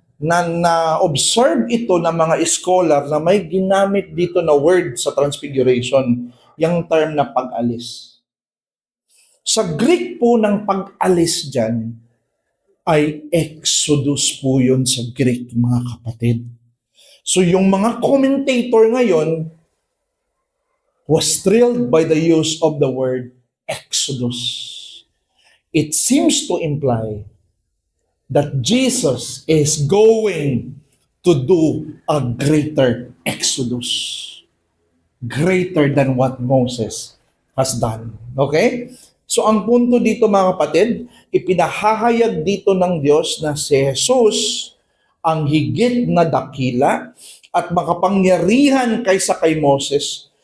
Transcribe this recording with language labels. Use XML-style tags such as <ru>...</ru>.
<tl>Na-observe ito ng mga scholar na may ginamit dito na word sa Transfiguration, yung term na pag-alis. Sa Greek po ng pag-alis dyan, ay Exodus po yun sa Greek, mga kapatid. So yung mga</tl> <en>commentator ngayon was thrilled by the use of the word Exodus. It seems to imply that Jesus is going to do a greater Exodus. Greater than what Moses has done. Okay?</en> <tl>So ang punto dito mga kapatid, ipinahahayag dito ng Diyos na si Jesus ang higit na dakila at makapangyarihan kaysa kay Moses.</tl>